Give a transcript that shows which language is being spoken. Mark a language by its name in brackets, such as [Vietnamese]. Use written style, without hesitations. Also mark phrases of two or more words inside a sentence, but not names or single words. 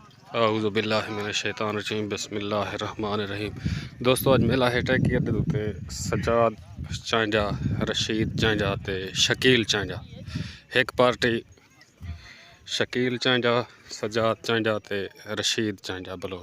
[Arabic] أعوذ بالله من الشيطان الرجيم بسم الله الرحمن الرحيم. [Punjabi] دوستو اج میلہ ہے ٹیکی دے اتے سجاد چانجا، رشید چانجا تے شکیل چانجا. اک پارٹی شکیل چانجا، سجاد چانجا تے رشید چانجا بلوچ.